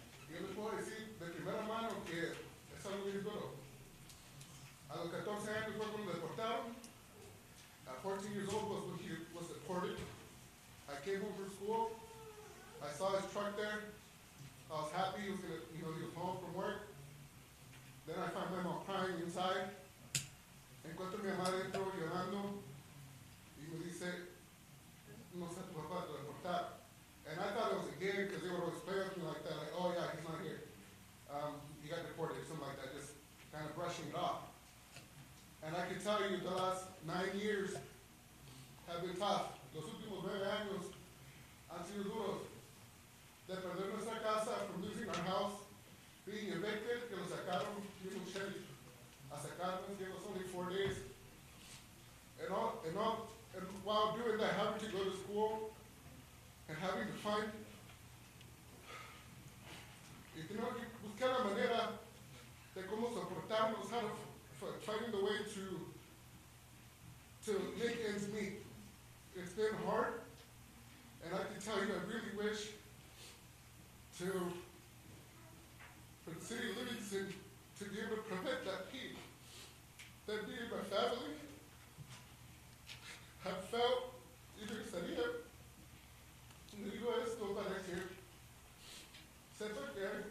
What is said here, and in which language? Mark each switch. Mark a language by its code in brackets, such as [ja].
[es] Yo les puedo decir de primera mano que es algo bien duro. A los 14 años fue cuando deportaron. [en] At 14 years old was when he was deported. I came home from school. I saw his truck there. I was happy he was gonna, he was home from work. Then I find my mom crying inside. [es] Encuentro a mi mamá dentro llorando y me dice, no sé, tu papá te deportar. [en] And I thought it was a game because they would always play with me like that, like, oh yeah, he's not here. He got deported, something like that, just kind of brushing it off. And I can tell you the last 9 years have been tough. [es] Los últimos 9 años han sido duros. De perder nuestra casa, [en] from losing our house, being evicted, [es] que lo sacaron, vino sheriff a sacarnos, [en] gave us only 4 days. And while doing that, having to go to school and having to find, [es] buscar la manera de cómo soportarnos, [en] how to finding the way to make ends meet. It's been hard, and I can tell you, I really wish for the city of Livingston to be able to prevent that peak. That me and my family have felt, [es] y me gustaría, y digo esto para que sepa que